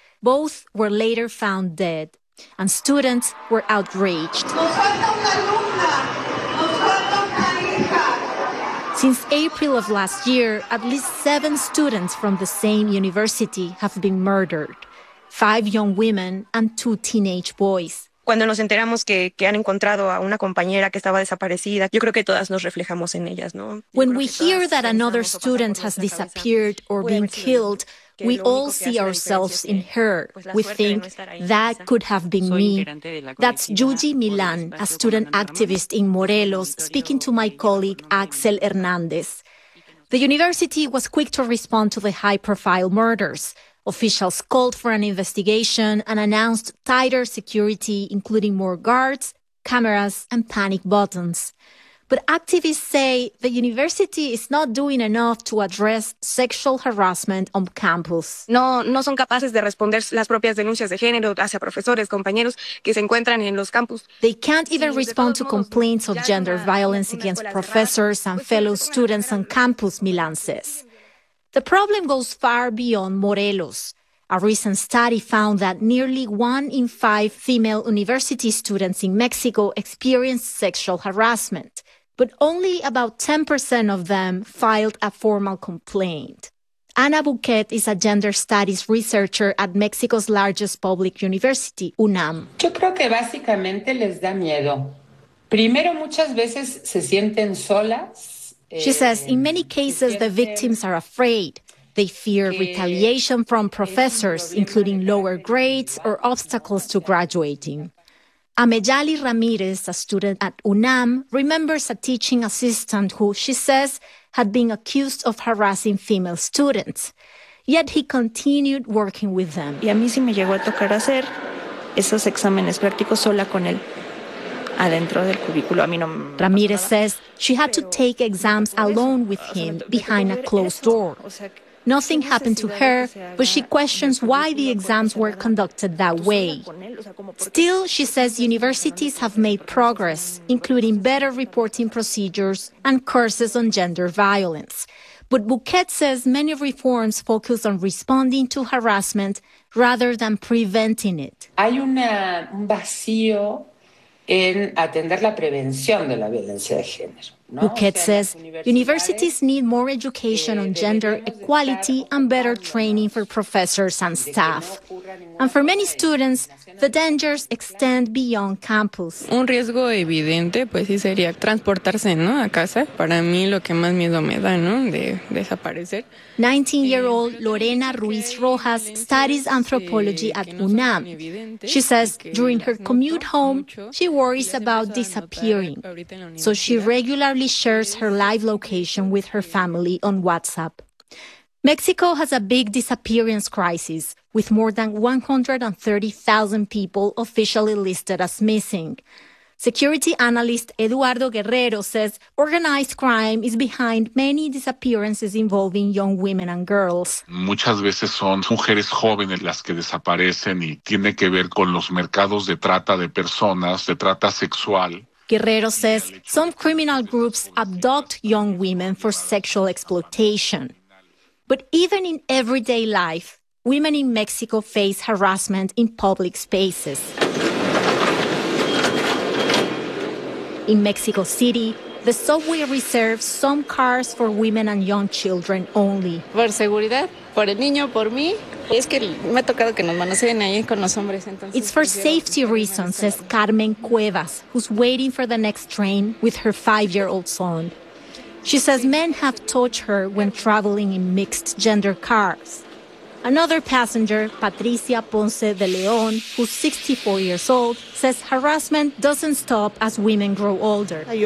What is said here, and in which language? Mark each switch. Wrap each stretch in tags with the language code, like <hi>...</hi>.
<en>Both were later found dead, and students were outraged.</en> <es>Nos falta una alumna. Nos falta una hija.</es> <en>Since April of last year, at least seven students from the same university have been murdered, five young women and two teenage boys.</en> <es>Cuando nos enteramos que han encontrado a una compañera que estaba desaparecida, yo creo que todas nos reflejamos en ellas, ¿no?</es> <en>When we hear that another student has disappeared or been killed, we all see ourselves in her. We think that could have been me. That's Yuji Milan, a student activist in Morelos, speaking to my colleague Axel Hernandez. The university was quick to respond to the high-profile murders. Officials called for an investigation and announced tighter security, including more guards, cameras, and panic buttons. But activists say the university is not doing enough to address sexual harassment on campus.</en> <es>No son capaces de responder las propias denuncias de género hacia profesores, compañeros que se encuentran en los campus.</es> <en>They can't even respond to complaints of gender violence against professors and fellow students on campus, Milan says. The problem goes far beyond Morelos. A recent study found that nearly one in five female university students in Mexico experienced sexual harassment, but only about 10% of them filed a formal complaint. Ana Buquet is a gender studies researcher at Mexico's largest public university, UNAM.</en> <es>Yo creo que básicamente les da miedo. Primero, muchas veces se sienten solas.</es> <en>She says, in many cases, the victims are afraid. They fear retaliation from professors, including lower grades or obstacles to graduating. Ameyali Ramirez, a student at UNAM, remembers a teaching assistant who, she says, had been accused of harassing female students. Yet he continued working with them.</en> <es>Y a mí sí me llegó a tocar hacer esos exámenes prácticos sola con él.</es> <en>Ramirez says she had to take exams alone with him behind a closed door. Nothing happened to her, but she questions why the exams were conducted that way. Still, she says universities have made progress, including better reporting procedures and courses on gender violence. But Bouquet says many reforms focus on responding to harassment rather than preventing it.</en> <es>Hay un vacío en atender la prevención de la violencia de género.</es> <en>Bouquet says universities need more education on gender equality and better training for professors and staff. And for many students, the dangers extend beyond campus.</en> <es>Un riesgo evidente, pues sí sería transportarse, ¿no?, a casa. Para mí lo que más miedo me da, ¿no?, de desaparecer.</es> <en>19-year-old Lorena Ruiz Rojas studies anthropology at UNAM. She says during her commute home, she worries about disappearing. So she regularly shares her live location with her family on WhatsApp. Mexico has a big disappearance crisis, with more than 130,000 people officially listed as missing. Security analyst Eduardo Guerrero says organized crime is behind many disappearances involving young women and girls.</en> <es>Muchas veces son mujeres jóvenes las que desaparecen y tiene que ver con los mercados de trata de personas, de trata sexual.</es> <en>Guerrero says some criminal groups abduct young women for sexual exploitation. But even in everyday life, women in Mexico face harassment in public spaces. In Mexico City, the subway reserves some cars for women and young children only.</en> <es>Por seguridad, por el niño, por mí. Es que me ha tocado que nos manoseen ahí con los hombres. Entonces,</es> <en>it's for safety reasons, says Carmen Cuevas, who's waiting for the next train with her 5-year-old son. She says men have touched her when traveling in mixed-gender cars. Another passenger, Patricia Ponce de León, who's 64 years old, says harassment doesn't stop as women grow older.</en>